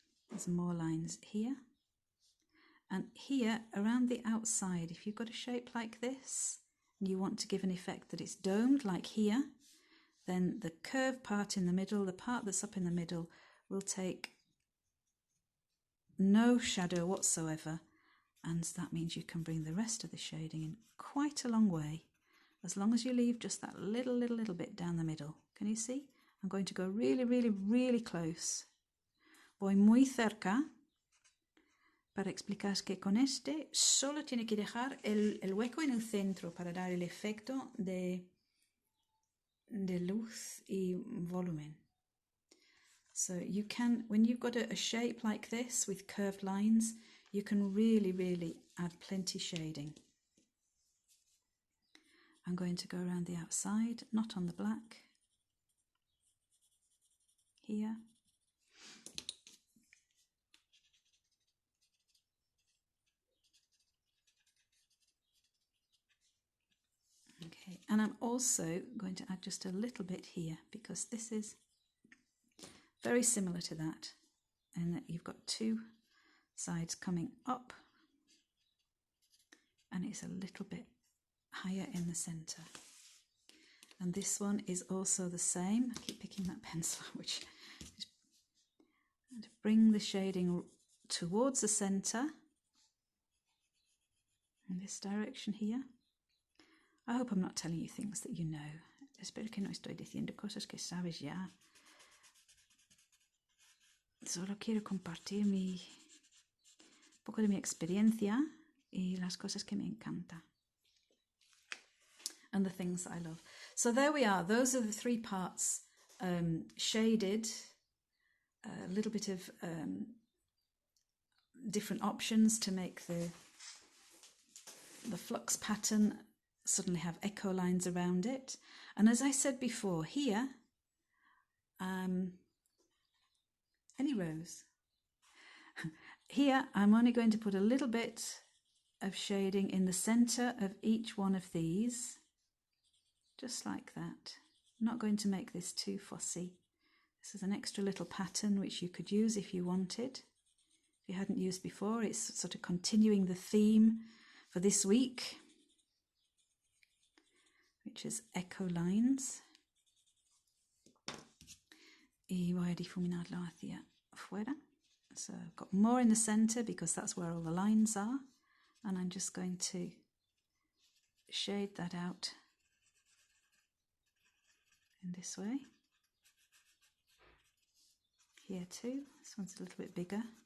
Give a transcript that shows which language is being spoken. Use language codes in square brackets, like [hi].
[en] There's more lines here. And here, around the outside, if you've got a shape like this, and you want to give an effect that it's domed, like here, then the curved part in the middle, the part that's up in the middle, will take no shadow whatsoever, and that means you can bring the rest of the shading in quite a long way, as long as you leave just that little bit down the middle. Can you see? I'm going to go really close. [es] Voy muy cerca para explicar que con este solo tiene que dejar el hueco en el centro para dar el efecto de luz y volumen. [en] So you can, when you've got a shape like this with curved lines, you can really add plenty shading. I'm going to go around the outside, not on the black. Here. Okay, and I'm also going to add just a little bit here because this is very similar to that, and that you've got 2 sides coming up and it's a little bit higher in the center. And this one is also the same. I keep picking that pencil, which is to bring the shading towards the center in this direction here. I hope I'm not telling you things that you know. [es] Espero que no estoy diciendo cosas que sabes ya. Solo quiero compartir un poco de mi experiencia y las cosas que me encanta. [en] And the things that I love. So there we are. Those are the 3 parts shaded, a little bit of different options to make the flux pattern suddenly have echo lines around it. And as I said before, here, any rose. Here, I'm only going to put a little bit of shading in the center of each one of these, just like that. I'm not going to make this too fussy. This is an extra little pattern which you could use if you wanted. If you hadn't used before, it's sort of continuing the theme for this week, which is echo lines. [es] Y voy a difuminarlo hacia afuera. [en] So I've got more in the center because that's where all the lines are. And I'm just going to shade that out in this way. Here too. This one's a little bit bigger.